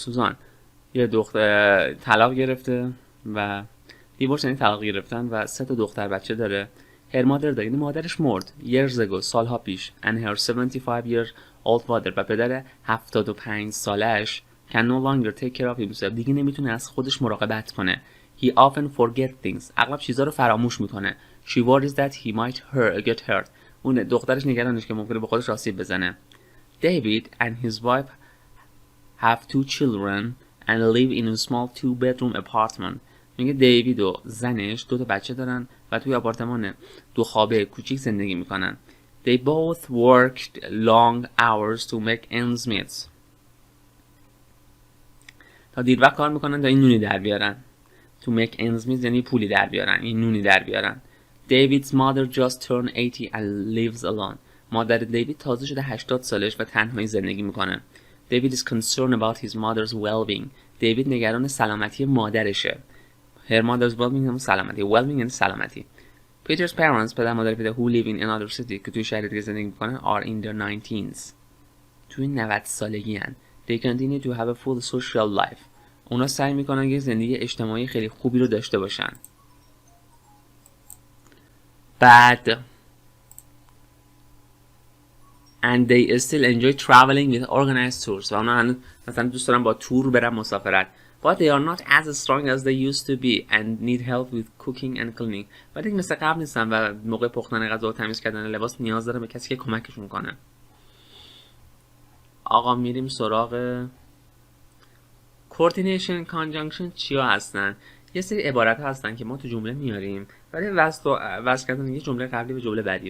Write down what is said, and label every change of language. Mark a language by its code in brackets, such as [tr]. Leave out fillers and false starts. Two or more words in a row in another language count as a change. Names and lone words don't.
[fa] سوزان یه دختر طلاق گرفته و دیورس یعنی طلاق گرفتن و 3 دختر بچه داره. [en] her mother [fa] یعنی مادرش مرد [en] years ago [fa] سالها پیش. [en] and her 75 year old father [fa] و پدر 75 سالش [en] can no longer take care of himself [fa] دیگه نمیتونه از خودش مراقبت کنه. [en] he often forget things [fa] اغلب چیزا رو فراموش میکنه. [en] she worries that he might get hurt [fa] اون دخترش نگرانش که ممکنه به خودش آسیب بزنه. [en] David and his wife have 2 children and live in a small 2-bedroom apartment. [fa] میگه دیوید و زنش 2 بچه دارن و توی آپارتمان 2 خوابه کوچیک زندگی میکنن. [en] They both worked long hours to make ends meet. [fa] تا دیر وقت کار میکنن تا این نونی در بیارن. [en] To make ends meet [fa] یعنی پولی در بیارن، این نونی در بیارن. [en] David's mother just turned 80 and lives alone. [fa] مادر دیوید تازه شده 80 سالش و تنهایی زندگی میکنه. [en] David is concerned about his mother's well-being. [fa] دیوید نگران سلامتی مادرشه. [en] Her mother's well-being [fa] یعنی سلامتی. well-being یعنی سلامتی. [en] Peter's parents [fa] پدر مادر پیتر [en] who live in another city [fa] که توی شهری دیگه زندگی میکنن [en] are in their 90s. [fa] توی 90 سالگی هن. [en] They continue to have a full social life. [fa] اونا سعی میکنن که زندگی اجتماعی خیلی خوبی رو داشته باشن. [en] بعد and they still enjoy traveling with organized tours. [fa] و اونا هنوز مثلا دوست دارن با تور برن مسافرت. [en] But they are not as strong as they used to be and need help with cooking and cleaning. [fa] ولی مثل قبل نیستن و موقع پختن غذا و تمیز کردن لباس نیاز داره به کسی که کمکشون کنه. آقا میریم سراغ [en] coordination conjunction [fa] چیا هستن؟ یه سری عبارت ها هستن که ما تو جمله میاریم ولی وصل کردن یه جمله قبلی به جمله بعدی.